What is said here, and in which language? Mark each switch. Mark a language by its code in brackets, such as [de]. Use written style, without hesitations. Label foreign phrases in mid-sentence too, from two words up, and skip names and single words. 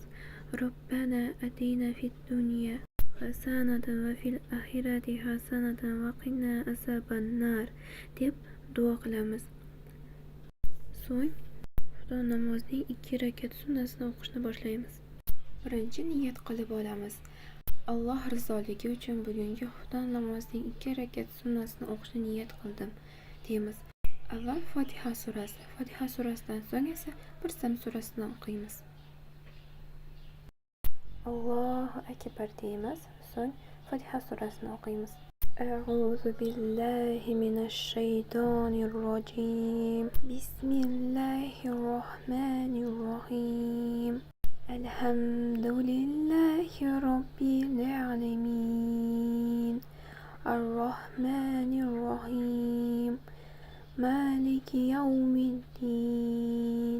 [ar] ربنا آتنا في الدنيا حسنة وفي الآخرة حسنة وقنا عذاب النار [uz] deb duo qilamiz. So'ng Xudo namozning 2 rakat sunnasini o'qishni boshlaymiz. Birinchi niyat qilib olamiz. Alloh rizoligi uchun bugungi Xudo namozining 2 rakat sunnasini o'qishni niyat qildim deymiz. Avval Fotiha surasi, Fotiha surasidan so'ng esa Birsam surasini o'qiymiz. [ar] الله أكبر [uz] deymiz. So'ng Fotiha surasini o'qiymiz. [ar] أعوذ بالله من الشيطان الرجيم. بسم الله الرحمن الرحيم. الحمد لله رب العالمين. الرحمن الرحيم. مالك يوم الدين.